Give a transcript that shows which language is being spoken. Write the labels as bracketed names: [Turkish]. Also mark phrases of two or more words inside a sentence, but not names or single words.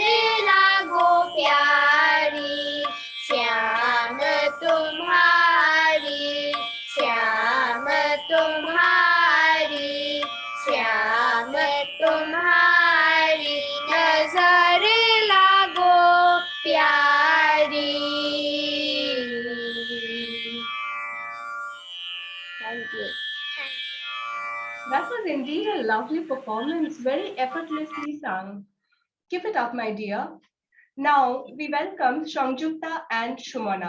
[Hindi] लागो प्यारी श्याम तुम्हारी श्याम तुम्हारी श्याम तुम्हारी नजर लागो प्यारी [English] Thank you. That was indeed a lovely performance, very effortlessly sung. Keep it up, my dear. Now we welcome Shangjukta and Shumana.